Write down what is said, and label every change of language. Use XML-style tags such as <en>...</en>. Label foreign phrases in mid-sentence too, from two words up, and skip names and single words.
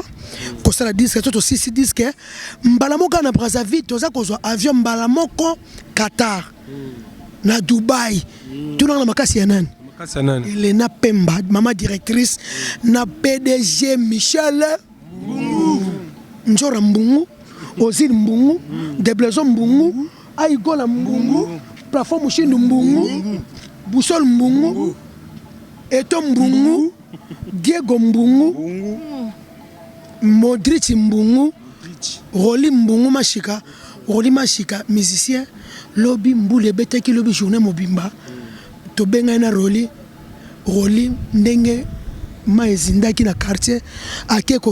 <ln>ko sala disque to 6 disque mbala moko na Brazzaville to za ko zo avion mbala moko Qatar na Dubai tout na makasi ya nani Elena Pemba</ln> <fr>maman directrice</fr> <ln>na PDG Michel Mbungu Njora Mbungu Ozil Mbungu Deblezo Mbungu Aigola Mbungu Plafond Mushindu Mbungu Boussole Mbungu Eto Mbungu Diego Mbungu Modric Mbungu Roli Mbungu Mashika musicien Lobby Mboule Beteki Lobby journée mobimba to benga na Roli ndenge maezindaki na quartier akeko</ln>